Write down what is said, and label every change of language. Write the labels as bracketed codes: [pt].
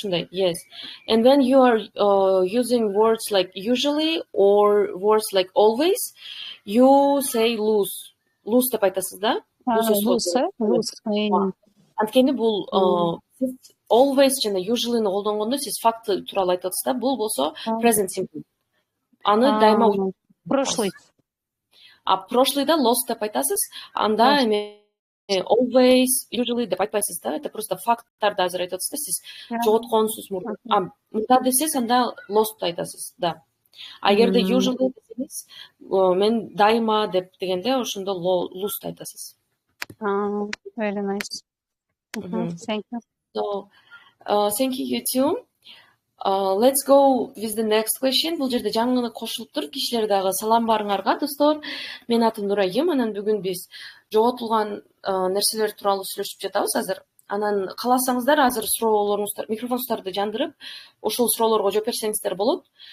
[en] Yes. And when you are using words like usually or words like always, you say lose. [ky] Lose деп айтасыз да. [en] Lose. [ky] Анткени бул сиз always жана usually-ны колдонгондо сиз факт тууралуу айтып атасыз да. Бул болсо present simple. Аны дайыма [ru] прошлый. [ky] Прошлыйда lost деп айтасыз. Анда эме [en] always, usually [ky] деп айтпайсыз да. [ru] Это просто [ky] факттарды азыр айтып атасыз да. Сиз жоготконсуз мурда десеңиз анда lost айтасыз да. Эгерде usually десеңиз мен дайыма деп дегенде ошондо lost айтасыз. [en] Very nice. Thank you. So, thank you too. Let's go with the next question. [ky] Бул жерде жаңы гана кошулуптур. Кишилер дагы салам барыңарга, достор. Мен атым Нурайым. Анан бүгүн биз жоготулган нерселер тууралуу сүйлөшүп жатабыз азыр. Анан кааласаңыздар азыр суроолоруңуздар, микрофонуңуздарды жандырып, ошол суроолорго жооп берсеңиздер болот.